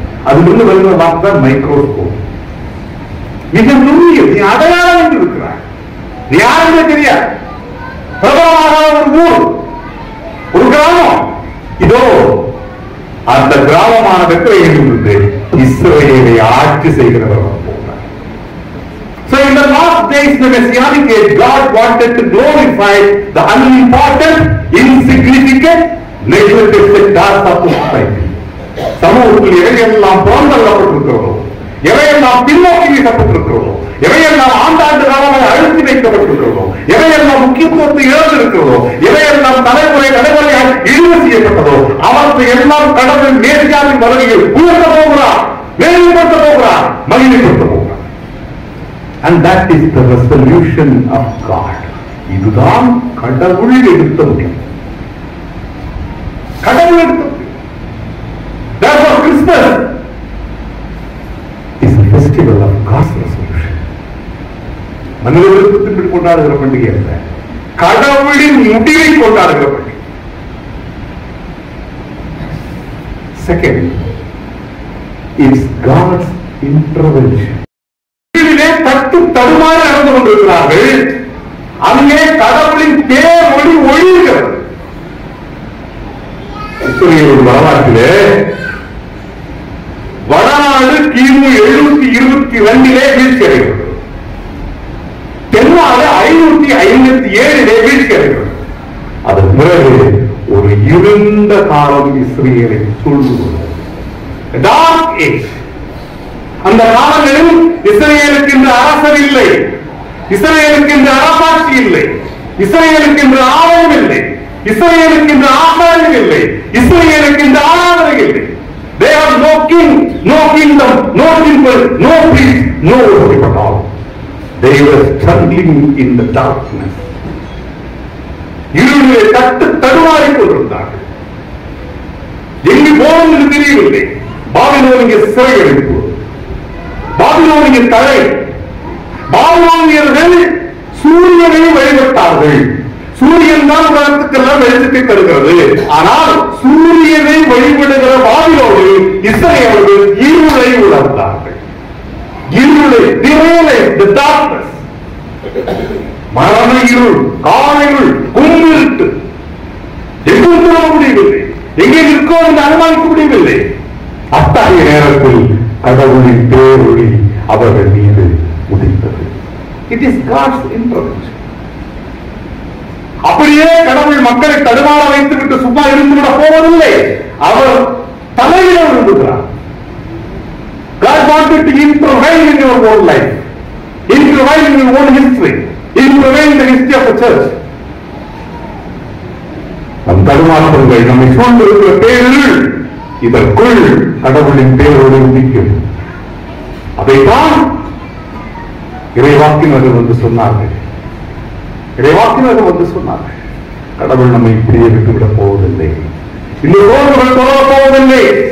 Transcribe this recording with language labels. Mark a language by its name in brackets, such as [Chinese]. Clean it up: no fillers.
[Tamil] அதிலிருந்து வருகிற வார்த்தை மைக்ரோஸ்கோப். மிக நுண்ணியது. நீ அடையாளம் என்று இருக்கிறார், யாருமே தெரியாது. பிரபலமாக ஒரு ஊர், ஒரு கிராமம். இதோ அந்த கிராமமான பெத்லகேமிலிருந்து இஸ்ரவேலை ஆட்சி செய்கிறவர் போகிறார். [English] So in the last days, the Messianic age, God wanted to glorify the unimportant, insignificant, neglected sectors of society. [Tamil] சமூகத்தில் எவையெல்லாம் புறந்தள்ளப்பட்டிருக்கிறதோ, எவையெல்லாம் பின்னோக்கி வீசப்பட்டிருக்கிறதோ, எவையெல்லாம் ஆண்டாண்டு காலமாக அழுத்தி வைக்கப்பட்டிருக்கிறதோ, எவையெல்லாம் முக்கியத்துவத்தை இழந்திருக்கிறதோ, எவையெல்லாம் தலைமுறையாக இழிவு செய்யப்பட்டதோ, அவற்றை எல்லாம் கடவுள் மேசியாவின் வருகையில் உயர்த்த போகிறார், மேம்படுத்த போகிறார், மகிமைப்படுத்த போகிறார். [English] And that is the resolution of God. [Tamil] இதுதான் கடவுள் எடுத்த முடியும். கடவுள் எடுத்த முடியும். [English] Therefore Christmas is a festival of God's resolution. [Tamil] மனித விருப்பத்திற்கு கொண்டாடுகிற பண்டிகை அல்ல, கடவுளின் முடிவை கொண்டாடுகிற பண்டிகை. [English] Second, it's God's intervention. [Tamil] தட்டு தடுமாறி நடந்து கொண்டிருக்கிறார்கள். அங்கே கடவுளின் பேரொளி ஒளிர்கிறது. இஸ்ரவேல் வரலாற்றிலே வடநாடு கிமு 722 வீழ்ச்சி அடைகிறது. தென்னாடு 557 வீழ்ச்சி அடைகிறது. அதன் பிறகு ஒரு இருண்ட காலம் இஸ்ரவேலை சூழ்ந்துள்ளது. [English] Dark age. [Tamil] அந்த காலங்களில் இஸ்ரவேலுக்கு இந்த அரசர் இல்லை, இஸ்ரவேலுக்கு இந்த அரசாட்சி இல்லை, இஸ்ரவேலுக்கு இந்த ஆலயம் இல்லை, இஸ்ரவேலுக்கு இந்த ஆசாரியம் இல்லை, இஸ்ரவேலுக்கு இந்த ஆராதனை இல்லை. [English] They have no king, no kingdom, no temple, no priest, no worship at all. They were struggling in the darkness. [Tamil] இருளிலே தட்டு தடுமாறிக் கொண்டிருந்தார்கள். எங்கு போனோம் என்று தெரியவில்லை. பாபிலோனிய சிறையடைப்பு, பாபிலோனிய தடை. பாபிலோனியர்கள் சூரியனை வழிபட்டார்கள். சூரியன் தான் உலகத்துக்கெல்லாம் வெளிச்சத்தை தருகிறது. ஆனால் சூரியனை வழிபடுகிற பாபிலோனில் இஸ்ரவேலர்கள் இருளை உணர்ந்தார்கள். இருளை, [English] the darkness, [Tamil] மரண இருள், கால இருள், கும்பிட்டு எங்கும் போக முடியவில்லை, எங்கே நிற்கும் என்று அனுமானிக்க முடியவில்லை. அத்தகைய நேரத்தில் கடவுளின் பேரொளி அவர்கள் மீது உதித்தது. [English] It is God's intervention. [Tamil] அப்படியே கடவுள் மக்களை தடுமாற வைத்து விட்டு சும்மா இருந்துவிட போவதில்லை. அவர் தலையில விரும்புகிறார். [English] God wanted to intervene in your own life, intervene in your own history, intervene in the history of the church. [Tamil] நம் தடுமாற்றங்கள், நம்மை சூழ்ந்திருக்கிற பேரில் இதற்குள் கடவுளின் பேரோடு உதிக்கும். அதைத்தான் இறைவாக்கினர்கள் வந்து சொன்னார்கள். இறைவாக்கினர்கள் வந்து சொன்னார்கள், கடவுள் நம்மை இப்படியே விட்டுவிடப் போவதில்லை, இந்த சோதனைகள் தொடரப் போவதில்லை,